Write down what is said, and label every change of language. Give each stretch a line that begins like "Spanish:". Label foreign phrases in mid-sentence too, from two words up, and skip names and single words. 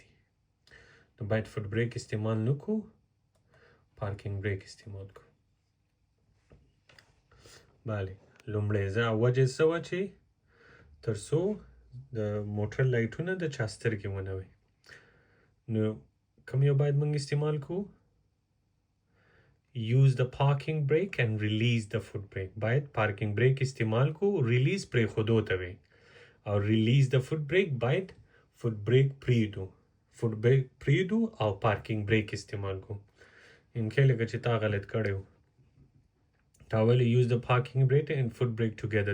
Pashto: نو باید
English: foot brake
Pashto: استعمال نه کوو.
English: parking brake
Pashto: استعمال کوو. بله لومړی زه وجه څه وه چې تر څو د موټر لایټونه د چا سترګې ونه وي. نو کوم یو باید موږ استعمال کوو؟
English: Use the parking brake and release the foot brake.
Pashto: باید
English: parking brake
Pashto: استعمال کوو. ریلیز پرېښودو ته وي. او ریلیز د
English: foot brake
Pashto: باید
English: foot brake
Pashto: پرېږدو.
English: foot brake
Pashto: پرېږدو او
English: parking brake
Pashto: استعمال کوو. انکې لکه چې تا غلط کړی و. تا ویلې
English: use the parking brake and foot brake together.